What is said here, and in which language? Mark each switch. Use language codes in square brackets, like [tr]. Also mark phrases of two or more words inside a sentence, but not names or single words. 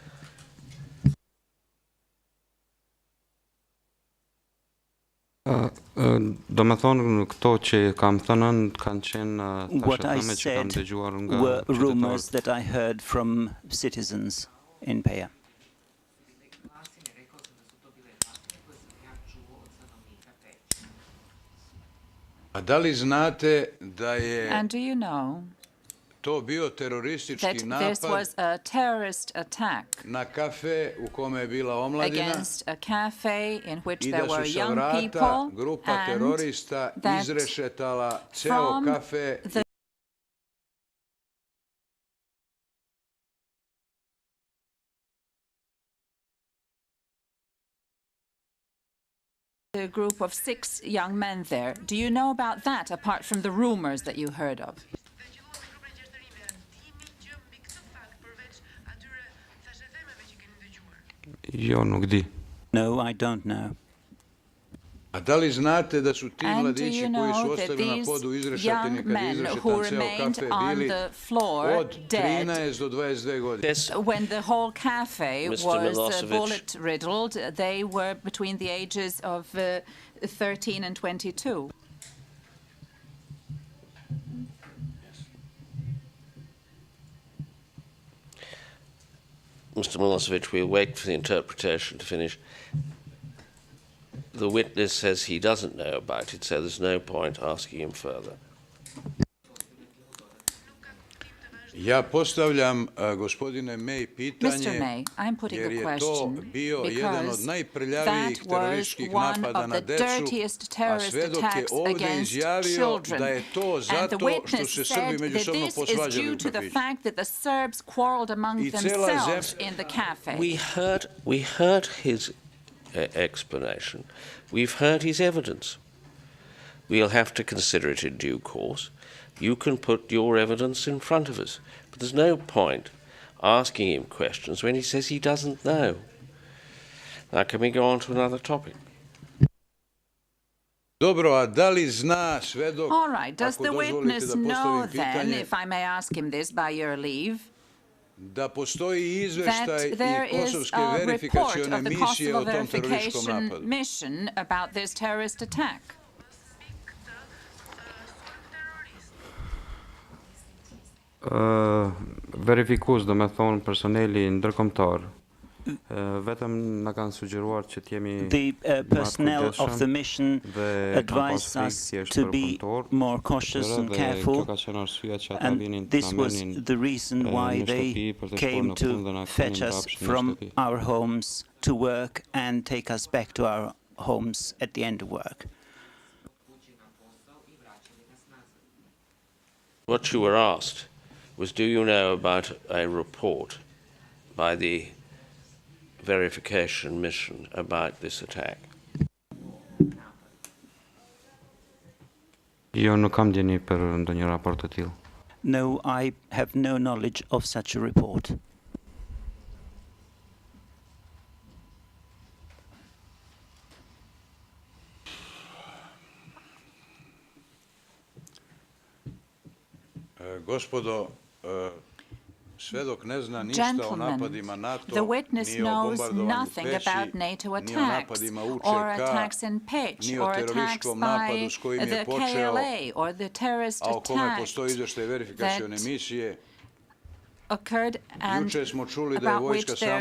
[en] What I said were rumors that I heard from citizens in Peja. [sr] A da li znate da je [en] And do you know [sr] to bio teroristički [en] that this [sr] napad [en] was a terrorist attack [sr] na kafe u kome je bila omladina [en] against a cafe in which [sr] i [en] there [sr] da [en] were [sr] su sa [en] young [sr] vrata [en] people, [sr] grupa [en] and [sr] terorista [en] that [sr] izrešetala ceo [en] from [sr] kafe [en] the group of 6 young men there. Do you know about that, apart from the rumors that you heard of? No, I don't know. [sr] A da li znate da su ti [en] And do [sr] mladići [en] you [sr] koji su [en] know that [sr] ostali na [en] these [sr] podu izrešetani [en] young [sr] kad je [en] men [sr] izrešetan [en] who [sr] ceo [en] remained [sr] kafe [en] on [sr] bili [en] the floor [sr] od [en] dead [sr] 13 do 22 godine? [en] Yes. when the whole cafe Mr. was Milosevic. bullet riddled? They were between the ages of 13 and 22. Mr. Milosevic, we'll wait for the interpretation to finish. The witness says he doesn't know about it, so there's no point asking him further. [sr] Ja postavljam, gospodine May, [en] Mr. [sr] pitanje, [en] May, I'm putting [sr] jer [en] the [sr] je to [en] question [sr] bio jedan od [en] because [sr] najprljavijih [en] that was [sr] terorističkih [en] one [sr] napada [en] of [sr] na [en] the [sr] decu, [en] dirtiest [sr] a [en] terrorist [sr] svedok je [en] attacks [sr] ovdje [en] against [sr] izjavio [en] children. [sr] da je to [en] And the [sr] zato što [en] witness [sr] se [en] said [sr] Srbi [en] that [sr] međusobno [en] this is [sr] posvađali [en] due [sr] u [en] to the [sr] kafiću. [en] fact that the Serbs quarreled among [sr] I cela [en] themselves [sr] zemlja- [en] in the cafe. We heard his explanation. We've heard his evidence. We'll have to consider it in due course. You can put your evidence in front of us. But there's no point asking him questions when he says he doesn't know. Now, can we go on to another topic? [sr] Dobro, a da li zna svedok, [en] All right, does [sr] ako [en] the [sr] dozvolite [en] witness [sr] da [en] know [sr] postavim [en] then, [sr] pitanje, [en] if I may ask him this by your leave, [sr] da postoji izveštaj [en] that there [sr] i [en] is [sr] kosovske [en] a report [sr] verifikacione [en] of the [sr] misije o [en] Kosovo [sr] tom terorističkom [en] verification [sr] napadu? [en] mission about this terrorist attack? [sq] Verifikus, do me thonë personeli ndërkombëtar. Vetëm na kanë sugjeruar që t'jemi [en] The personnel of the mission [sq] dhe [en] advised us to be more cautious and careful, and this was the reason why they came to fetch us from our homes to work and take us back to our homes at the end of work. What you were asked was, do you know about a report by the verification mission about this attack? [sq] Jo nuk kam gjeni për ndonjë raport të tillë. [en] No, I have no knowledge of such a report. [sr] Gospodo, svedok ne zna ništa o napadima NATO, [en] the witness [sr] ni o [en] knows [sr] bombardovanju [en] nothing [sr] Peći, [en] about NATO [sr] ni o [en] attacks, [sr] napadima [en] or [sr] UČK, [en] attacks in Peć, [sr] ni o [en] or attacks [sr] terorističkom [en] by [sr] napadu s kojim je [en] the [sr] počeo, [en] KLA, or the terrorist [sr] a o kome [en] attack [sr] postoji izveštaj verifikacione misije, [en] occurred and [sr] Juče smo čuli da je [en] about which [sr] vojska [en] there